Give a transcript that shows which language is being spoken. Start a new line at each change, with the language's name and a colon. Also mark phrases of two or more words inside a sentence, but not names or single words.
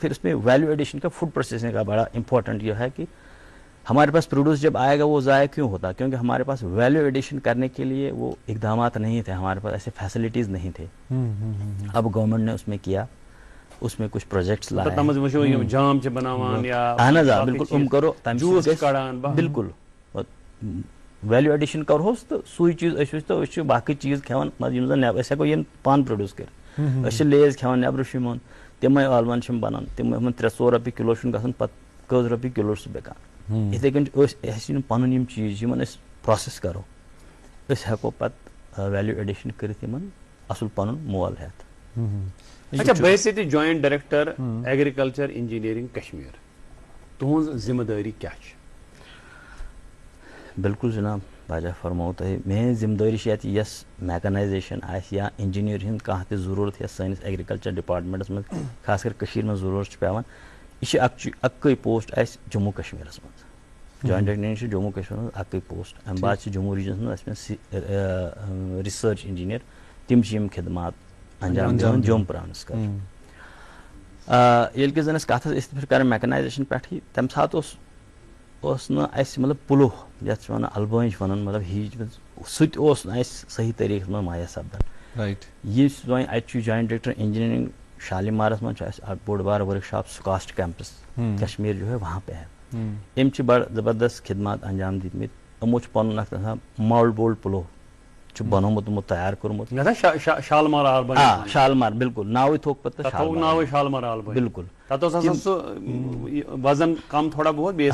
Urdu: پھر اس میں
English: value addition
Urdu: کا,
English: food processing
Urdu: کا بڑا امپورٹنٹ یہ ہے کہ ہمارے پاس پروڈیوس جب آئے گا وہ ضائع کیوں ہوتا, کیونکہ ہمارے پاس
English: value addition
Urdu: کرنے کے لیے وہ اقدامات نہیں تھے, ہمارے پاس ایسے فیسلٹیز نہیں تھے. اب گورنمنٹ نے اس میں کیا, اس میں کچھ پروجیکٹس لائے.
Kashmiri: بالکل کرو بالکل
English: value addition
Kashmiri: کرہوس تو سوئی چیز تو باقی چیز کھیوان أسۍ ہٮ۪کو یِم پانہٕ پروڈیوس کٔرِتھ. أسۍ چھِ لیز کھیوان نیبرٕ چھُ یِمن تِمے ٲلون چھِ بنان, تِم 300 رۄپیہِ کِلو چھُنہٕ گژھان, پتہٕ کٔژ رۄپیہِ کِلو چھُ سُہ بِکان. یِتھٕے کٔنۍ چھِ اَسہِ یِم پنُن یِم چیٖز یِمن أسۍ پروسیس کرو, أسۍ ہٮ۪کو پتہٕ
English: value addition
Kashmiri: کٔرِتھ یِمن اصل پنُن مول ہٮ۪تھ. اچھا بحثیت
English: joint director agriculture engineering
Kashmiri: کشمیر تہذ ذمہ داری کیا چھ؟ بالکل جناب باجا فرمو تہ میری ذمہ داری یت یس میکنائزیشن آس یا انجینئر ہند کانٛہہ تہِ ضروٗرت یس سٲنِس
English: agriculture departments
Kashmiri: منٛز خاص کر کٔشیٖرِ منٛز ضروٗرت چھِ پیوان یہ اکٕے پوسٹ اسہِ جموں کشمیرس منٛز
English: joint director
Kashmiri: چھِ جموں کشمیرس منٛز اکٕے پوسٹ امہِ بعد چھِ جموں ریجنس منٛز اسہِ
English: research engineer
Kashmiri: تِم چھِ یِم خدمات انجام دِوان جوم پرانس کر ییٚلہِ کہِ زن أسۍ کتھ ٲسۍ کران میکنایزیشن پٮ۪ٹھٕے تمہِ ساتہٕ اوس نہٕ اسہِ مطلب پُلوٗ یتھ چھِ ونان البٲنۍ چھِ ونان مطلب ہیٖچ سُہ تہِ اوس نہٕ اسہِ صحیح طریٖقس منٛز مہیا سپدان یُس وۄنۍ اَتہِ چھُ
English: joint director engineering
Kashmiri: شالیمارس منٛز چھُ اسہِ اکھ بوٚڑ بار ورک شاپ سکاسٹ کیمپس کشمیر
Urdu: جو ہے وہاں پہ ہے
Kashmiri: أمۍ چھِ بڑٕ زبردست خدمات انجام دِتمٕتۍ یِمو چھُ پنُن اکھ آسان ماڈل بولڈ پُلو چھُ بنومُت یِمو تیار کوٚرمُت شالمار آلبٲنۍ شالمار بالکل ناوٕے تھوٚوُکھ پتہٕ ناوٕے شالمار آلبٲنۍ بالکل تتھ اوس آسان سُہ وزن کم
Urdu: تھوڑا بہت
Kashmiri: بیٚیہِ